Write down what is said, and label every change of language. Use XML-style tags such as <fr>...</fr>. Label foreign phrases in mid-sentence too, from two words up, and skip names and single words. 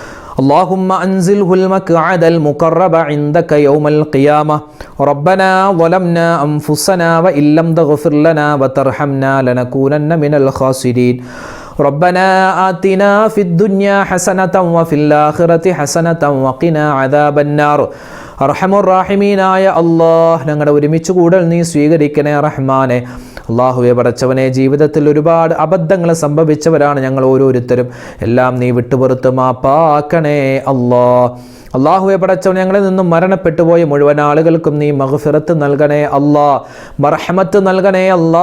<ar>اللهم أنزله المقعد المقرب عندك يوم القيامة ربنا ظلمنا أنفسنا وإن لم تغفر لنا وترحمنا لنكونن من الخاسرين ربنا آتنا في الدنيا حسنة وفي الآخرة حسنة وقنا عذاب النار</ar> <ml>അർഹമുർ-റഹീമീനായ അല്ലാഹ്, ഞങ്ങളുടെ ഒരുമിച്ച് കൂടൽ നീ സ്വീകരിക്കണേ റഹ്മാനെ. അല്ലാഹുവേ പടച്ചവനെ, ജീവിതത്തിൽ ഒരുപാട് അബദ്ധങ്ങൾ സംഭവിച്ചവരാണ് ഞങ്ങൾ ഓരോരുത്തരും. എല്ലാം നീ വിട്ടുപുറത്ത് മാപ്പാക്കണേ അല്ലാഹ്. അല്ലാഹുവേ പടച്ചവനെ, ഞങ്ങളിൽ നിന്നും മരണപ്പെട്ടു പോയ മുഴുവൻ ആളുകൾക്കും നീ മഗ്ഫിറത്ത് നൽകണേ അല്ലാ, മർഹമത്ത് നൽകണേ അല്ലാ.</ml>